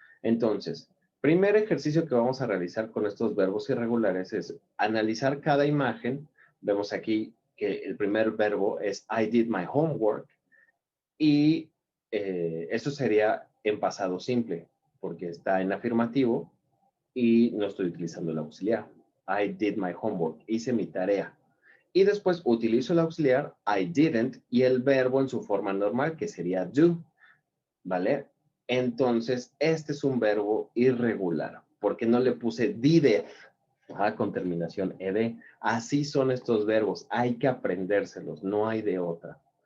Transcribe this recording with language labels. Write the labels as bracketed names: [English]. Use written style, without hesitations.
[Spanish] Entonces, primer ejercicio que vamos a realizar con estos verbos irregulares es analizar cada imagen. Vemos aquí que el primer verbo es [English] I did my homework [Spanish] y eso sería en pasado simple porque está en afirmativo y no estoy utilizando el auxiliar. [English] I did my homework, [Spanish] hice mi tarea. Y después utilizo el auxiliar I didn't y el verbo en su forma normal, que sería do, ¿vale? Entonces, este es un verbo irregular, porque no le puse dideth con terminación ed. Así son estos verbos, hay que aprendérselos, no hay de otra.